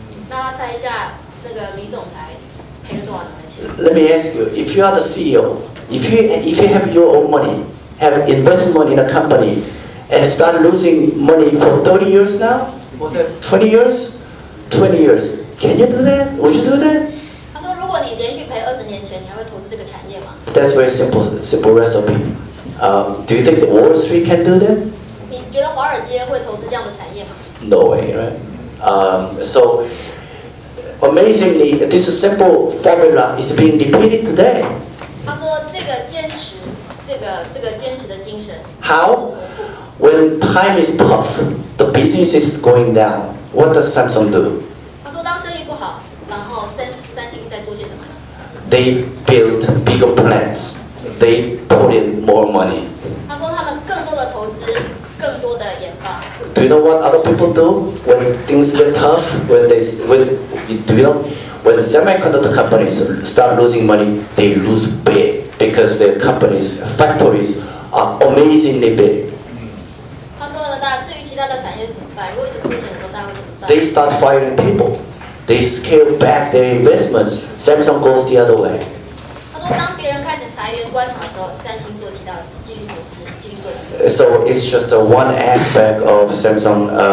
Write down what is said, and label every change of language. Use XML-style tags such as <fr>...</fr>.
<zh>那他猜一下，那个李总裁赔了多少年的钱？</zh> <en>Let me ask you, if you are the CEO, if you have your own money, have invested money in a company, and start losing money for 30 years now? Was it 20 years? 20 years. Can you do that? Would you do that?</en> <zh>他说，如果你连续赔20年钱，你还会投资这个产业吗？</zh> <en>That's very simple recipe. Do you think the Wall Street can do that?</en> <zh>你觉得华尔街会投资这样的产业吗？</zh> <en>No way, right? So amazingly, this simple formula is being repeated today.</en> <zh>他说，这个坚持，这个坚持的精神，</zh> <en>How? When time is tough, the business is going down. What does Samsung do?</en> <zh>他说，当生意不好，然后三星在做些什么？</zh> <en>They build bigger plants. They put in more money.</en> <zh>他说，他们更多的投资，更多的研发。</zh> <en>Do you know what other people do when things get tough? Do you know when semiconductor companies start losing money, they lose big because their companies, factories are amazingly big.</en> <zh>他说呢，那至于其他的产业是怎么办？如果一直亏钱的时候，大家会怎么办？</zh> <en>They start firing people. They scale back their investments. Samsung goes the other way.</en> <zh>他说，当别人开始裁员关厂的时候，三星做其他的事，继续投资，继续做研究。</zh> <en>So it's just one aspect of Samsung.</en>